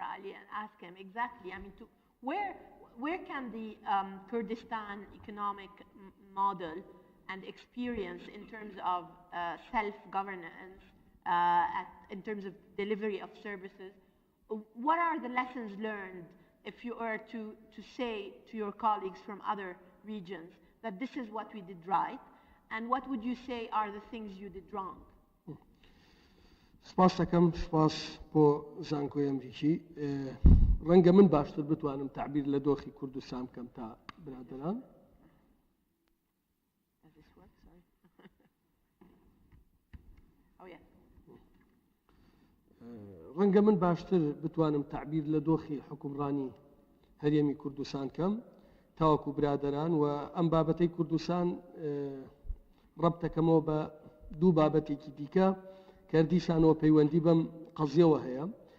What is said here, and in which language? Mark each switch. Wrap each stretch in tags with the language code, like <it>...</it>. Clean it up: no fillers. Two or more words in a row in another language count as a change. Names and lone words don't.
<en>Ali and ask him exactly, I mean, where can the Kurdistan economic model and experience in terms of self-governance, in terms of delivery of services, what are the lessons learned if you were to say to your colleagues from other regions that this is what we did right, and what would you say are the things you did wrong?</en> <ckb>سپاس دەکەم، سپاس بۆ زانکۆی ئەمریکی. ڕەنگە من باشتر بتوانم تعبیر لە دۆخی کوردستان بکەم تا برادران. ڕەنگە من باشتر بتوانم تعبیر لە دۆخی حکومڕانی هەرێمی کوردستان کەم تاوەکو برادران، و ئەم بابەتەی کوردستان ڕەبتەکەمەوە بە دوو بابەتێکی دیکە کە دیسانەوە پەیوەندی بەم قەزیەوە هەیە،</ckb>